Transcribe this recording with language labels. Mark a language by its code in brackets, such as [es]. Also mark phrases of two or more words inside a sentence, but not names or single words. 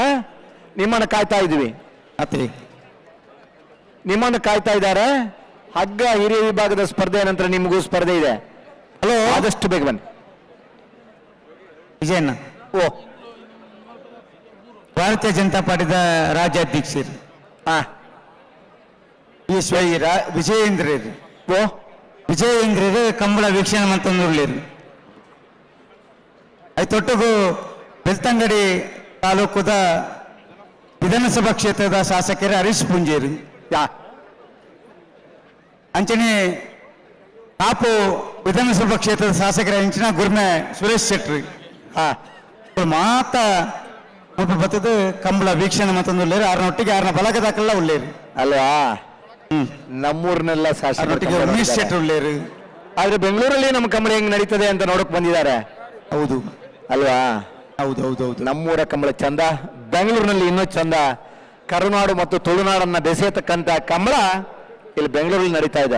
[kn] ನಿಮ್ಮನ್ನು ಕಾಯ್ತಾ ಇದ್ವಿ. ನಿಮ್ಮನ್ನು ಕಾಯ್ತಾ ಇದ್ದಾರೆ. ಹಗ್ಗ ಹಿರಿಯ ವಿಭಾಗದ ಸ್ಪರ್ಧೆ ನಂತರ ನಿಮಗೂ ಸ್ಪರ್ಧೆ ಇದೆ. ಹಲೋ ಆದಷ್ಟು ಬೇಗ ಬನ್ನಿ. ವಿಜಯಣ್ಣ. ಓ [tcy] ಭಾರತೀಯ ಜನತಾ ಪಾರ್ಟಿದ ರಾಜ್ಯಾಧ್ಯಕ್ಷರು ವಿಜಯೇಂದ್ರರು. ಓ ವಿಜಯೇಂದ್ರರು ಕಂಬಳ ವೀಕ್ಷಣೆ ಮಂತಂದುಳ್ಳೇರು. ಐತೊಟ್ಟಿಗೂ ಬೆಳ್ತಂಗಡಿ ತಾಲೂಕುದ ವಿಧಾನಸಭಾ ಕ್ಷೇತ್ರದ ಶಾಸಕರು ಹರೀಶ್ ಪುಂಜೇರು. ಅಂಚನೆ ಕಾಪು ವಿಧಾನಸಭಾ ಕ್ಷೇತ್ರದ ಶಾಸಕರ ಅಂಚಿನ ಗುರ್ಮೆ ಸುರೇಶ್ ಶೆಟ್ಟಿ ಮಾತ ಒಬ್ಬ ಬತ್ತದ ಕಂಬಳ ವೀಕ್ಷಣೆ ಮಂತಂದುಳ್ಳೇರು. ಆರನೊಟ್ಟಿಗೆ ಆರನ ಬಲಗದಾಕಲ್ಲ ಉಳ್ಳೇರು [kn] ಅಲ್ವಾ? ನಮ್ಮೂರ್ನೆಲ್ಲ [tcy] ಆರನೊಟ್ಟಿಗೆ ಉಮೇಶ್ ಶೆಟ್ಟಿ ಉಳ್ಳೇರು. [kn] ಆದ್ರೆ ಬೆಂಗಳೂರಲ್ಲಿ ನಮ್ಮ ಕಂಬಳ ಹೆಂಗ್ ನಡೀತದೆ ಅಂತ ನೋಡಕ್ ಬಂದಿದ್ದಾರೆ. ಹೌದು ಅಲ್ವಾ? ಹೌದು ಹೌದು ಹೌದು. ನಮ್ಮೂರ ಕಂಬಳ ಚಂದ, ಬೆಂಗಳೂರಿನಲ್ಲಿ ಇನ್ನೂ ಚಂದ. ಕರುನಾಡು ಮತ್ತು ತುಳುನಾಡನ್ನ ಬೆಸೆಯತಕ್ಕಂತ ಕಂಬಳ ಇಲ್ಲಿ ಬೆಂಗಳೂರಲ್ಲಿ ನಡೀತಾ ಇದೆ.